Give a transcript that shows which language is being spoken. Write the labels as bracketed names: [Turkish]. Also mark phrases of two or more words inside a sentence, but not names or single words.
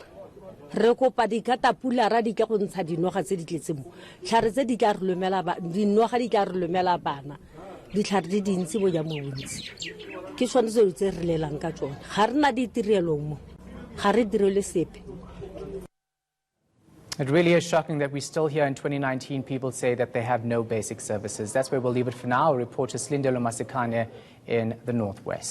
[Tswana] Re kopa dikatapula ra di ka go ntsha dinoga tse di tletseng mo. Tlhare tse di ka re lomela dinoga di ka re lomela bana. Ditlhare di dintsi bo ja mo bontsi. Ke tsone tse tse re lelang ka tsone. Ga rena ditirelo mo. Ga re direle sepe. [English] It really is shocking that we still here in 2019 people say that they have no basic services. That's where we'll leave it for now. Reporter Silindelo Masikane in the Northwest.